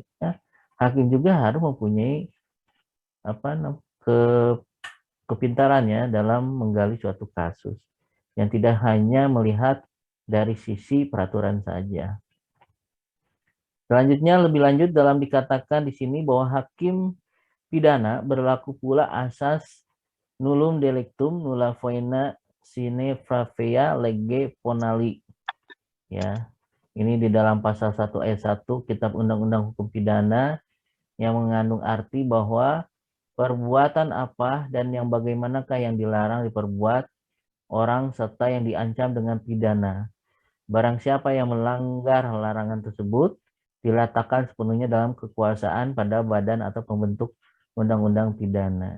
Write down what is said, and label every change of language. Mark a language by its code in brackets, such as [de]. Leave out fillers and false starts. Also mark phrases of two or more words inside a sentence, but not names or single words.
[id] Jadi artinya hakim juga harus mempunyai ke kepintarannya dalam menggali suatu kasus, yang tidak hanya melihat dari sisi peraturan saja. Selanjutnya lebih lanjut dalam dikatakan di sini bahwa hakim pidana berlaku pula asas [la] nullum delictum nulla faena sine pravea lege ponali. [id] Ya. Ini di dalam pasal 1 ayat 1 Kitab Undang-Undang Hukum Pidana yang mengandung arti bahwa perbuatan apa dan yang bagaimanakah yang dilarang diperbuat orang serta yang diancam dengan pidana. Barang siapa yang melanggar larangan tersebut diletakkan sepenuhnya dalam kekuasaan pada badan atau pembentuk undang-undang pidana.